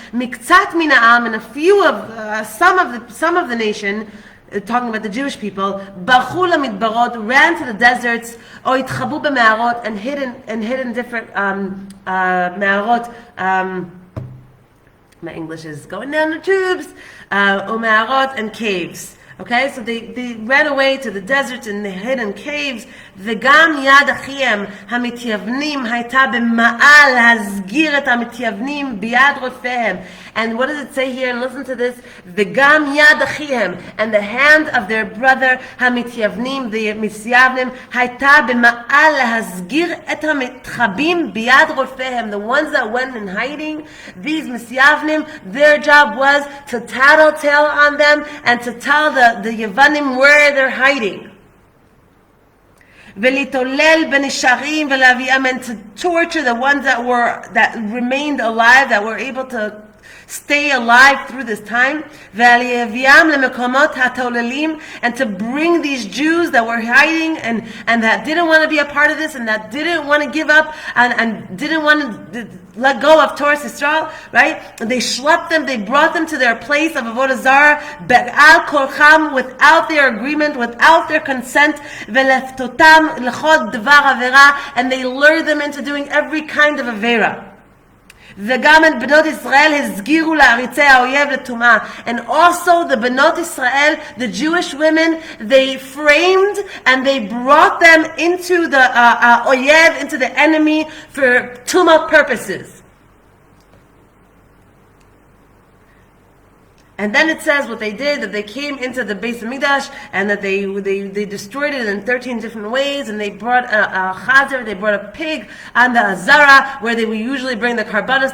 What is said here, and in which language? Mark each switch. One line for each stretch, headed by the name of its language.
Hebrew: Miktzat min ha'am,
English: and a few of some of the nation, talking about the Jewish people,
Hebrew: bachul midbarot,
English: ran to the deserts, or
Hebrew: itchabu b'me'arot,
English: and hid in different me'arot. My English is going down the tubes. Or me'arot and caves. Okay, so they ran away to the deserts and they hid in caves.
Hebrew: וגם יד אחיהם המתייוונים הייתה במעל להסגיר את המתייוונים ביד רודפיהם.
English: And what does it say here? And listen to this.
Hebrew: וגם יד אחיהם,
English: and the hand of their brother
Hebrew: המתייוונים, the מתייוונים, הייתה במעל להסגיר את המתחבאים ביד רודפיהם.
English: The ones that went in hiding, these מתייוונים, their job was to tattletale on them and to tell the Yevanim where they're hiding.
Hebrew: ולהתעולל בנשארים ולהביאם,
English: and to torture the ones that remained alive, that were able to stay alive through this time,
Hebrew: ולהביאם למקומות התעוללים,
English: and to bring these Jews that were hiding and that didn't want to be a part of this and that didn't want to give up and didn't want to let go of Torah Yisrael, right? They schlepped them, they brought them to their place of Avodah Zarah,
Hebrew: be'al korcham,
English: without their agreement, without their consent,
Hebrew: ve'leftotam l'chod dvar avera,
English: and they lured them into doing every kind of avera.
Hebrew: וגם את בנות ישראל הסגירו לעריצי האויב לטומאה.
English: And also the בנות Israel, the Jewish women, they framed and they brought them into the oyev, into the enemy for tumah purposes. And then it says what they did, that they came into the Beis Hamikdash and that they destroyed it in 13 different ways, and they brought a chazer, they brought a pig on the azara where they would usually bring the karbanos.